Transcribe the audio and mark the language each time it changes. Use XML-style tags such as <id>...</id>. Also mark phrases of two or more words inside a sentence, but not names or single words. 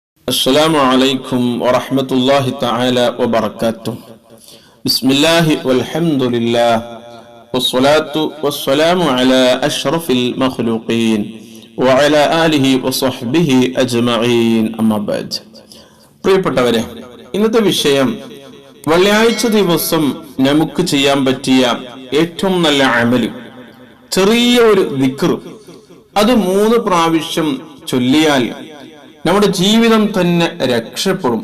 <ar>السلام عليكم ورحمة الله تعالى وبركاته. بسم الله والحمد لله والصلاة والسلام على أشرف المخلوقين وعلى آله وصحبه أجمعين أما بعد.</ar> <ml>പ്രിയപ്പെട്ടവരെ, ഇന്നത്തെ വിഷയം വെള്ളിയാഴ്ച ദിവസം നമുക്ക് ചെയ്യാൻ പറ്റിയ ഏറ്റവും നല്ല അമല്, ചെറിയ ഒരു ദിക്ർ. അത് 3 പ്രാവശ്യം ചൊല്ലിയാൽ നമ്മുടെ ജീവിതം തന്നെ രക്ഷപ്പെടും.</ml>